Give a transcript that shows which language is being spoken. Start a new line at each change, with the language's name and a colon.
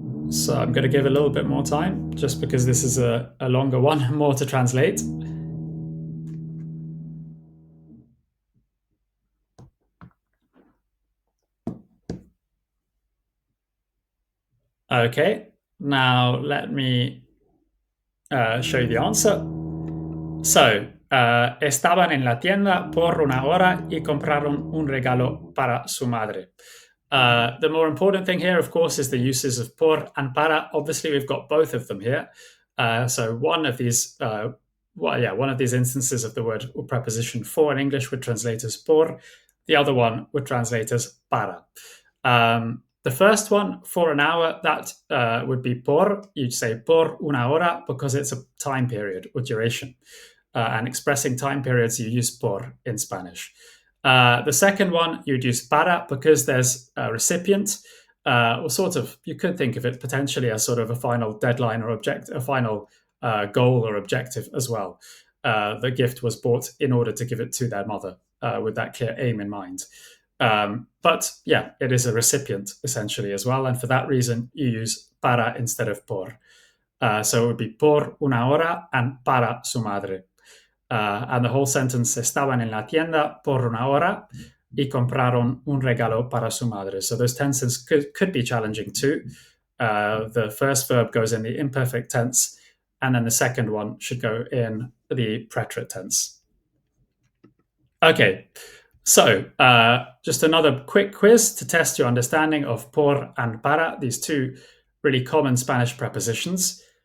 English: So I'm going to give a little bit more time, just because this is a longer one, more to translate. Okay, now let me show you the answer.
Spanish: So, estaban en la tienda por una hora y compraron un regalo para su madre.
English: The more important thing here, of course, is the uses of por and para. Obviously, we've got both of them here. So one of these, one of these instances of the word or preposition for in English would translate as por. The other one would translate as para. The first one, for an hour, that would be por. You'd say por una hora because it's a time period or duration. And expressing time periods, you use por in Spanish. The second one, you'd use para because there's a recipient, or sort of, you could think of it potentially as sort of a final deadline or a final goal or objective as well. The gift was bought in order to give it to their mother with that clear aim in mind. But yeah, it is a recipient essentially as well. And for that reason, you use para instead of por. So it would be por una hora and para su madre.
Spanish: And the whole sentence, estaban en la tienda por una hora y compraron un regalo para su madre.
English: So those tenses could be challenging too. The first verb goes in the imperfect tense, and then the second one should go in the preterite tense. Okay, So, just another quick quiz to test your understanding of por and para, these two really common Spanish prepositions.